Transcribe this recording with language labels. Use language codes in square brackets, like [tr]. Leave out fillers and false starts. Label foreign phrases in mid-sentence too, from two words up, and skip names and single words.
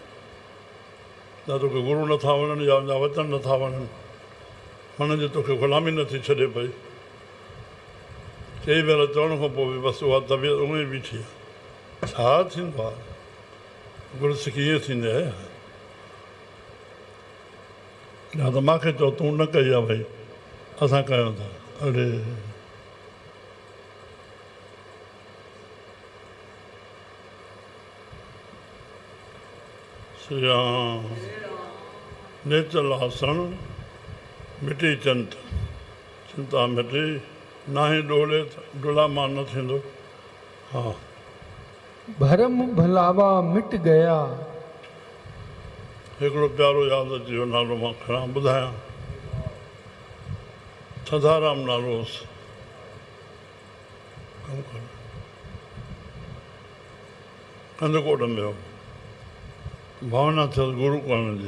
[sd] या तोखे गुरू नथा वणनि या मुंहिंजा वचन नथा वणनि, मन जी तोखे ग़ुलामी नथी छॾे पई, चई भेरा चवण खां पोइ बि बसि उहा तबियत उहे बीठी आहे। छा थींदो आहे? गुरसिखी ईअं थींदी आहे या त मूंखे चओ तूं न कई आहे, भई असां कयूं था। अड़े श्री राम। निचल आसण मिटी चंत, चिंता मिटी, ना ही डोले डुलामान न थींदो। हा। भरम भलावा मिट गया, हिकिड़ो प्यारो यादि अची वियो, नालो मां खणा ॿुधायां। थधाराम नालो हुउसि, कंदकोट में हो, भावना थियसि गुरू करण जी।